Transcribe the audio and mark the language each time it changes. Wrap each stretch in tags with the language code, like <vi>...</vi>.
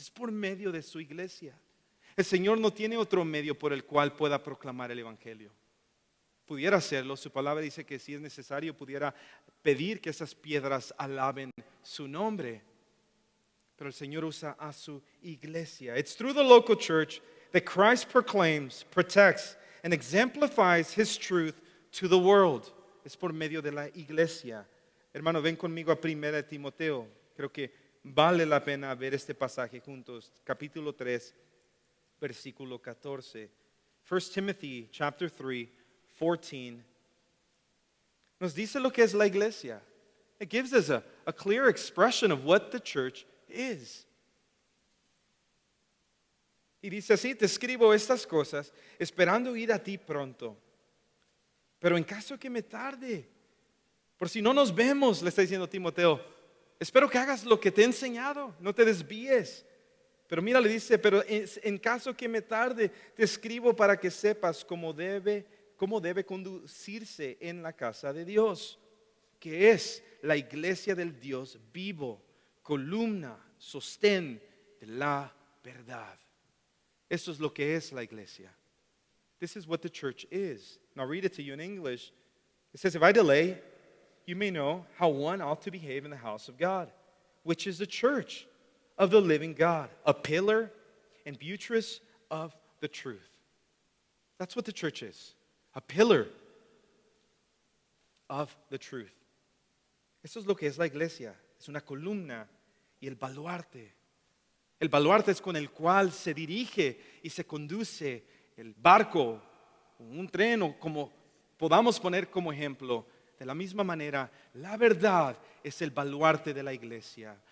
<es>Es por medio de su iglesia. El Señor no tiene otro medio por el cual pueda proclamar el evangelio. Pudiera hacerlo, su palabra dice que si es necesario pudiera pedir que esas piedras alaben su nombre. Pero el Señor usa a su iglesia.</es> <en>It's through the local church that Christ proclaims, protects, and exemplifies His truth to the world.</en> <es>Es por medio de la iglesia. Hermano, ven conmigo a 1 Timoteo. Creo que vale la pena ver este pasaje juntos. Capítulo 3, versículo 14.</es> <en>1 Timothy, chapter 3, 14.</en> <es>Nos dice lo que es la iglesia.</es> <en>It gives us a clear expression of what the church is.</en> <es>Y dice así: te escribo estas cosas esperando ir a ti pronto. Pero en caso que me tarde, por si no nos vemos, le está diciendo Timoteo, espero que hagas lo que te he enseñado, no te desvíes. Pero mira, le dice, pero en caso que me tarde, te escribo para que sepas cómo debe conducirse en la casa de Dios, que es la iglesia del Dios vivo, columna, sostén de la verdad. Eso es lo que es la iglesia.</es> <en>This is what the church is. Now read it to you in English. It says, if I delay, you may know how one ought to behave in the house of God, which is the church of the living God, a pillar and buttress of the truth. That's what the church is, a pillar of the truth.</en> <es>Eso es lo que es la iglesia, es una columna y el baluarte. El baluarte es con el cual se dirige y se conduce el barco, un tren o como podamos poner como ejemplo. De la misma manera, la verdad es el baluarte de la iglesia.</es>